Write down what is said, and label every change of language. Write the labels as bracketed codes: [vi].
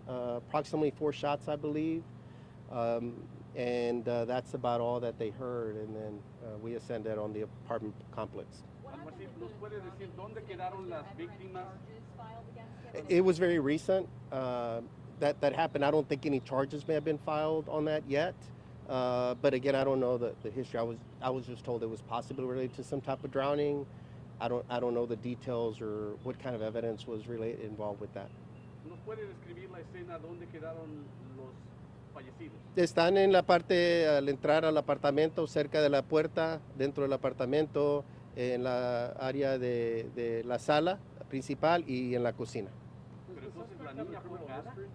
[en] Approximately 4 shots, I believe, and that's about all that they heard. And then we ascended on the apartment complex. [es] ¿Nos puede decir dónde quedaron las víctimas? [en] It was very recent that happened. I don't think any charges may have been filed on that yet. But again, I don't know the history. I was just told it was possibly related to some type of drowning. I don't know the details or what kind of evidence was involved with that. [es] ¿Nos puede describir la escena dónde quedaron los fallecidos? Están en la parte al entrar al apartamento, cerca de la puerta, dentro del apartamento, en la área de la sala principal y en la cocina. Pero entonces la niña fue ahogada.